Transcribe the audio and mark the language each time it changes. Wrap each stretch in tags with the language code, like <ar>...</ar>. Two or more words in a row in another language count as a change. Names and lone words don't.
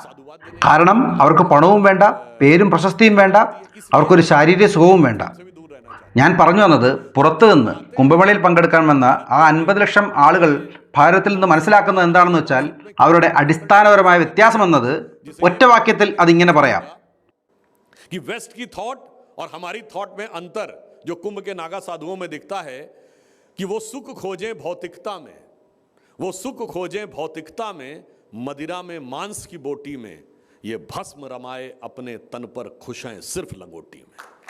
<ml>കാരണം അവർക്ക് പണവും വേണ്ട, പേരും പ്രശസ്തിയും വേണ്ട, അവർക്കൊരു ശാരീരിക സുഖവും വേണ്ട. ഞാൻ പറഞ്ഞു വന്നത്, പുറത്തു നിന്ന് കുംഭമേളയിൽ പങ്കെടുക്കാൻ വന്ന ആ 50 ലക്ഷം ആളുകൾ ഭാരതത്തിൽ നിന്ന് മനസ്സിലാക്കുന്നത് എന്താണെന്ന് വെച്ചാൽ അവരുടെ അടിസ്ഥാനപരമായ വ്യത്യാസം എന്നത് ഒറ്റ വാക്യത്തിൽ അതിങ്ങനെ പറയാം.</ml> <hi>कि वेस्ट की थॉट और हमारी थॉट में अंतर जो कुंभ के नागा साधुओं में दिखता है कि वो सुख खोजें भौतिकता में, वो सुख खोजें भौतिकता में, मदिरा में मांस की बोटी में, ये भस्म रमाए अपने तन पर खुश हैं सिर्फ लंगोटी में.</hi>